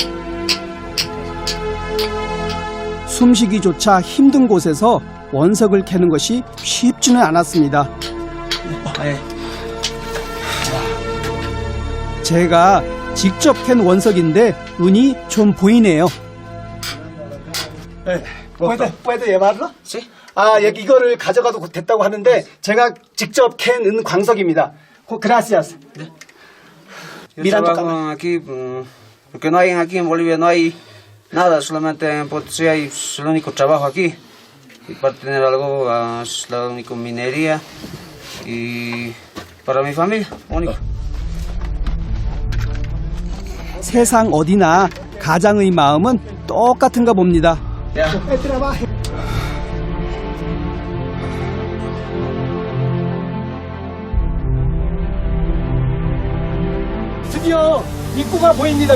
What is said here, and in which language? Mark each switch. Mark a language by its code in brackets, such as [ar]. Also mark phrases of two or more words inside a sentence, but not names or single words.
[ko] 숨쉬기조차 힘든 곳에서 원석을 캐는 것이 쉽지는 않았습니다. 제가 직접 캔 원석인데 은이 좀 보이네요. [es] puede llevarlo? Sí. [ko] 아, 여기 이거를 가져가도 됐다고 하는데 제가 직접 캔 은 광석입니다. [es] Gracias. Yo trabajo aquí porque no hay aquí en Bolivia no hay nada, solamente en Potosí es el único trabajo aquí y para tener algo es la única minería y para mi familia único. [ko] 세상 어디나 가장의 마음은 똑같은가 봅니다. 드디어 입구가 보입니다.